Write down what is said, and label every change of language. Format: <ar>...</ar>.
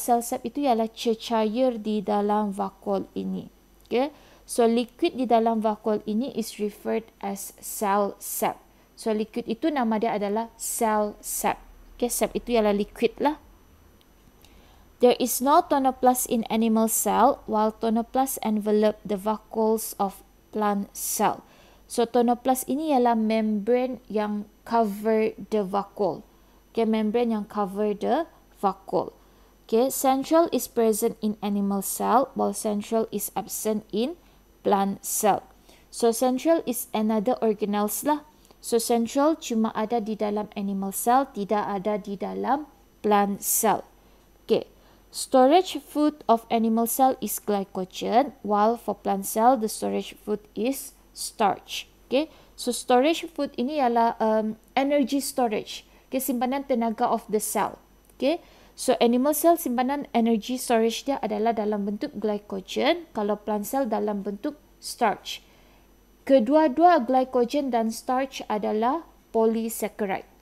<ms>Cell sap itu ialah cecair di dalam vacuole ini.</ms> <en>Okay, so liquid</en> <ms>di dalam</ms> <en>vacuole ini is referred as cell sap.</en> <ms>So liquid itu nama dia adalah cell sap. Okay, sap itu ialah liquid lah.</ms> <en>There is no tonoplast in animal cell, while tonoplast envelop the vacuoles of plant cell. So tonoplast</en> <ms>ini ialah</ms> <en>membrane yang cover the vacuole. Okay, membrane yang cover the vacuole. Okay, centriole is present in animal cell, while centriole is absent in plant cell. So centriole is another organelles lah. So centriole</en> <ms>cuma ada di dalam animal cell, tidak ada di dalam plant cell.</ms> <en>Okay, storage food of animal cell is glycogen, while for plant cell the storage food is starch. Okay, so storage food</en> <ms>ini ialah</ms> <en>energy storage.</en> <ms>Okay, simpanan tenaga</ms> <en>of the cell.</en> <ms>Okay, so animal cell simpanan energy storage dia adalah dalam bentuk glycogen, kalau plant cell dalam bentuk starch. Kedua-dua glycogen dan starch adalah polysaccharide.</ms>